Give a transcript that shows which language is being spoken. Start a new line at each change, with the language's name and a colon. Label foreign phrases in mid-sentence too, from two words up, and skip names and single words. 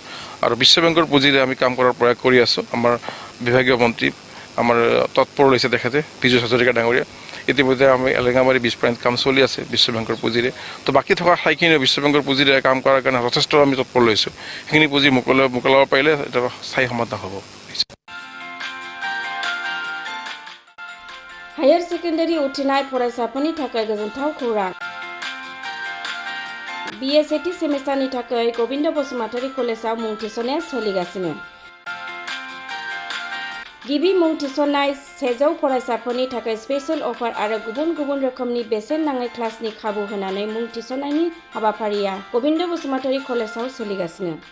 Assamese: আৰু বিশ্ব বেংকৰ পুঁজিৰে আমি কাম কৰাৰ প্ৰয়াস কৰি আছোঁ। আমাৰ বিভাগীয় মন্ত্ৰী আমাৰ তৎপৰ লৈছে তেখেতে, পীযুষ হাজৰিকা ডাঙৰীয়া। ইতিমধ্যে আমি এলেংবাৰী বিছপানীত কাম চলি আছে বিশ্ব বেংকৰ পুঁজিৰে। তো বাকী থকা ঠাইখিনিও বিশ্ব বেংকৰ পুঁজিৰে কাম কৰাৰ কাৰণে যথেষ্ট আমি তৎপৰ লৈছোঁ। সেইখিনি পুঁজি মোকলাব পাৰিলে এটা স্থায়ী সমাধান হ'ব।
English: Higher Secondary
Bodo: उथ्रिनाय फरायसाफोरनि थाखाय गोजोनथाव खौरां। BA सेथि सेमिस्टारनि थाखाय गबिन्द बसुमतारी कलेजाव मुं थिसननाया सोलिगासिनो। गिबि मुं थिसननाय 100 फरायसाफोरनि थाखाय
English: special offer
Bodo: आरो गुबुन गुबुन रोखोमनि बेसेन नाङै क्लासनि खाबु होनानै मुं थिसननायनि हाबाफारिया गबिन्द बसुमतारी कलेजाव सोलिगासिनो।